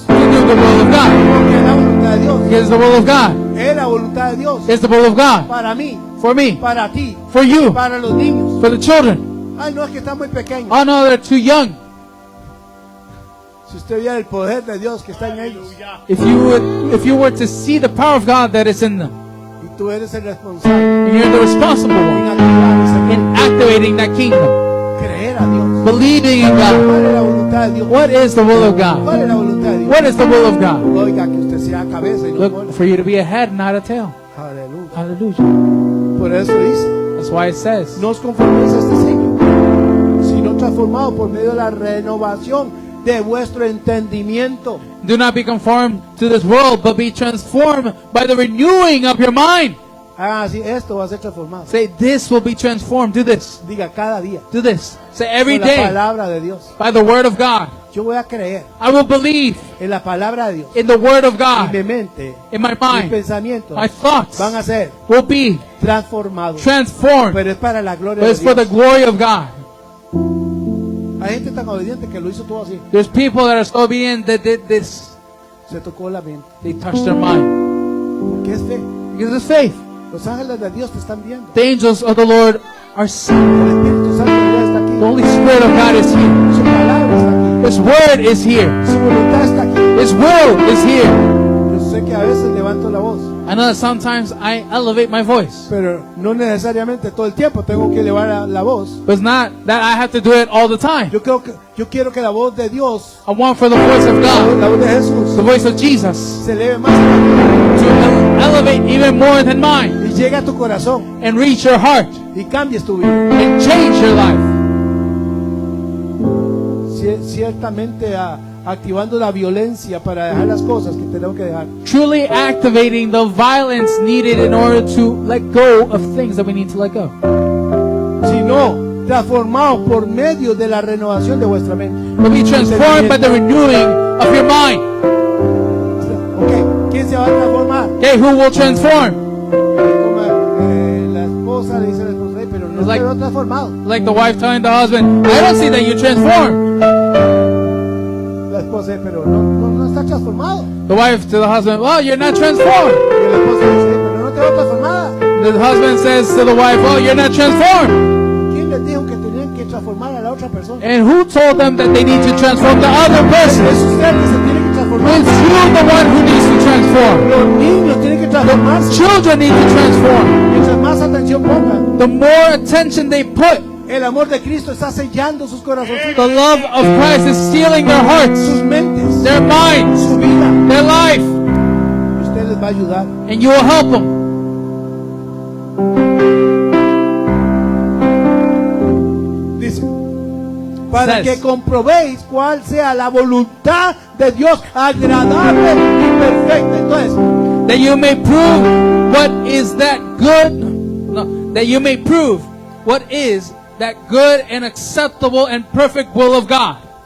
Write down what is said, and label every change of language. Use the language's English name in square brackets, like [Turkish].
[English] to do the will of God. [Spanish] Porque es la voluntad de Dios. [English] Is the will of God. [Spanish] Es la voluntad de Dios. [English] Is the will of God. [Spanish] Para mí, [English] For me. [Spanish] para ti, [English] For you. [Spanish] para los niños. [English] For the children. [Spanish] Ay, no, es que está muy pequeño. [English] Oh no, they're too young. [Spanish] Si usted viera el poder de Dios que está en ellos [English] If you were to see the power of God that is in them, [Spanish] y tú eres el responsable [English] and you're the responsible [Spanish] en [English] one [Spanish] activar ese [English] in activating that kingdom, [Spanish] creer a Dios. [English] believing in God. [Spanish] ¿Cuál es la voluntad de Dios? [English] What is the will of God? [Spanish] ¿Cuál es la voluntad de Dios? [English] What is the will of God? [Spanish] Oiga, que usted sea cabeza y no [English] Look, [Spanish] cola. [English] for you to be a head, not a tail. [Spanish] Aleluya. [English] Hallelujah. [Spanish] Por eso dice, [English] That's why it says, [Spanish] no os conforméis a este siglo, sino transformados por medio de la renovación de vuestro entendimiento. [English] do not be conformed to this world, but be transformed by the renewing of your mind. [Spanish] Ah, sí, esto va a ser transformado. [English] Say, this will be transformed. Do this. [Spanish] Diga cada día. [English] Do this. Say, every [Spanish] Con la [English] day, [Spanish] palabra de Dios. [English] by the word of God. [Spanish] Yo voy a creer [English] I will believe [Spanish] en la palabra de Dios. [English] in the word of God. [Spanish] mente, [English] In my [Spanish] mis [English] mind, [Spanish] pensamientos [English] my thoughts [Spanish] van a ser [English] will be [Spanish] transformados. [English] transformed. [Spanish] Pero es para la gloria [English] But [Spanish] de [English] it's for the [Spanish] Dios. [English] glory of God. [Spanish] Hay gente tan obediente que lo hizo todo así. [English] There's people that are so obedient that did this. [Spanish] Se tocó la mente. [English] They touched their mind. [Spanish] Porque es fe. [English] Because it's faith. [Spanish] Los ángeles de Dios te están viendo. [English] The angels of the Lord are seeing. [Spanish] El Espíritu Santo de Dios está aquí. [English] The Holy Spirit of God is here. [Spanish] Su palabra está aquí. [English] His word is here. [Spanish] Su voluntad está aquí. [English] His will is here. [Spanish] Yo sé que a veces levanto la voz, [English] I know that sometimes I elevate my voice. [Spanish] pero no necesariamente todo el tiempo tengo que elevar la voz. [English] But it's not that I have to do it all the time. [Spanish] Yo quiero que la voz de Dios, [English] I want for the voice of God, [Spanish] la voz de Jesús, [English] the voice of Jesus, [Spanish] se eleve más a [English] to elevate even more than mine [Spanish] y llegue a tu corazón [English] and reach your heart [Spanish] y cambies tu vida. [English] and change your life. [Spanish] Ciertamente activando la violencia para dejar las cosas que tenemos que dejar. [English] Truly activating the violence needed in order to let go of things that we need to let go. [Spanish] Sino transformados por medio de la renovación de vuestra mente. [English] To be transformed by the renewing of your mind. [Spanish] Ok, ¿quién se va a transformar? [English] Okay, who will transform? [Spanish] Como, la esposa le dice a la esposa, "Ay, pero no [English] It's [Spanish] te [English] like- [Spanish] veo transformado." [English] Like the wife telling the husband, I don't see that you transformed. [Spanish] La esposa, pero no está transformado. [English] The wife to the husband, well, you're not transformed. [Spanish] Y la esposa dice, pero no te veo transformada. [English] The husband says to the wife, well, you're not transformed. [Spanish] ¿Quién les dijo que tenían que transformar a la otra persona? [English] And who told them that they need to transform the other person? [Spanish] Es usted que se tiene que transformar. [English] It's you the one who needs to transform. [Spanish] Los niños tienen que transformarse. [English] Children need to transform. [Spanish] Mientras más atención pongan, [English] The more attention they put, [Spanish] el amor de Cristo está sellando sus corazoncitos, [English] the love of Christ is sealing their hearts, [Spanish] sus mentes, [English] their minds, [Spanish] su vida. [English] their life, [Spanish] Y usted les va a ayudar. [English] and you will help them. [Spanish] Dice, para [English] Says. [Spanish] que comprobéis cuál sea la voluntad de Dios agradable y perfecta. Entonces, [English] That you may prove what is that good, no, that you may prove what is that good and acceptable and perfect will of God.